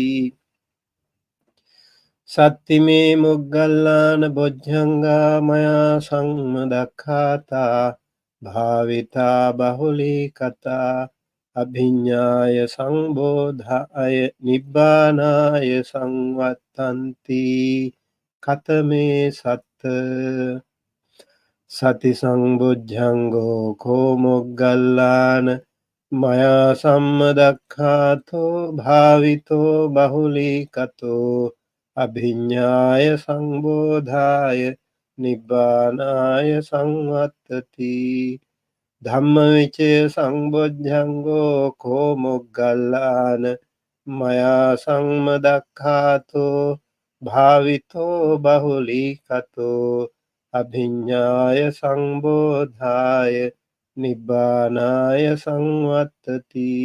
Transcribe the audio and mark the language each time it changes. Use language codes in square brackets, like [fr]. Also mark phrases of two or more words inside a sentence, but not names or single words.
[pi] සත්තිමේ මොග්ගල්ලාන බොජ්ජංගා මයා සංමදක්ඛාතා භාවිතා බහුලී කතා අභිඤ්ඤාය සංබෝධාය නිබ්බානාය සංවත්තන්ති කතමේ සත්ත සති සංබොජ්ජංගෝ කෝ මොග්ගල්ලාන මයා සම්මදක්ඛාතෝ භාවිතෝ බහුලී කතෝ අභිඤ්ඤාය සංබෝධාය නිබ්බානාය සංවත්තති ධම්මවිචය සංබොජ්ජංගෝ කෝ මොග්ගල්ලාන මයා සම්මදක්ඛාතෝ භාවිතෝ බහුලී කතෝ අභිඤ්ඤාය සංබෝධාය නිබ්බානාය සංවත්තති